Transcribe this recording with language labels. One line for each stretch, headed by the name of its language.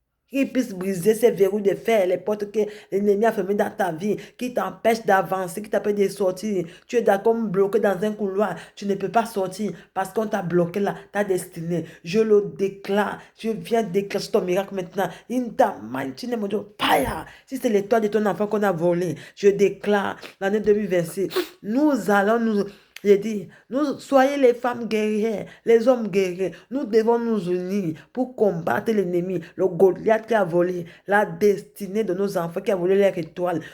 French: Qu'il puisse briser ces verrous de fer, les portes que l'ennemi a fermées dans ta vie, qui t'empêchent d'avancer, qui t'empêchent de sortir. Tu es d'accord, bloqué dans un couloir, tu ne peux pas sortir parce qu'on t'a bloqué là, ta destinée. Je le déclare, je viens déclencher ton miracle maintenant.
English: In the mighty name of Jesus, fire.
French: Si c'est l'étoile de ton enfant qu'on a volé, je déclare l'année 2026, nous allons nous... J'ai dit, nous, soyez les femmes guerrières, les hommes guerriers. Nous devons nous unir pour combattre l'ennemi, le Goliath qui a volé la destinée de nos enfants, qui a volé leur étoile.